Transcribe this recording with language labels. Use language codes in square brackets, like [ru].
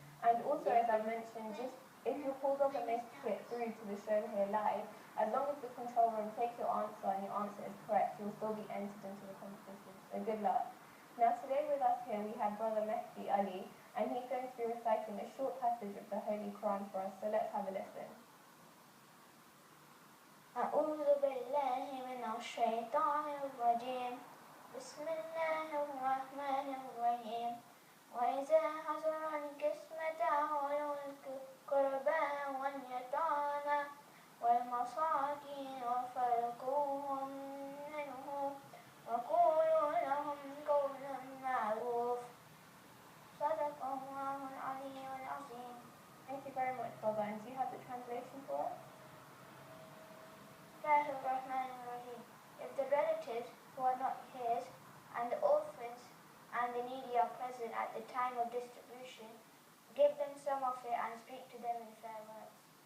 [en] And also, as I mentioned, just if your call doesn't make it through to the show here live, as long as the control room takes your answer and your answer is correct, you'll still be entered into the competition. So good luck. Now today with us here we have Brother Mehdi Ali, and he's going to be reciting a short passage of the Holy Quran for us, so let's have a listen. [ar] أعوذ بالله من الشيطان الرجيم بسم الله الرحمن الرحيم وإذا حضر القسمة أولو القربى واليتامى والمساكين فارزقوهم منه وقولوا لهم قولا معروف صدق الله العلي العظيم. [en] Thank you very much, Brother. And do you have the translation for us? If the relatives who are not his and the orphans and the needy are present at the time of distribution, give them some of it and speak to them in fair words.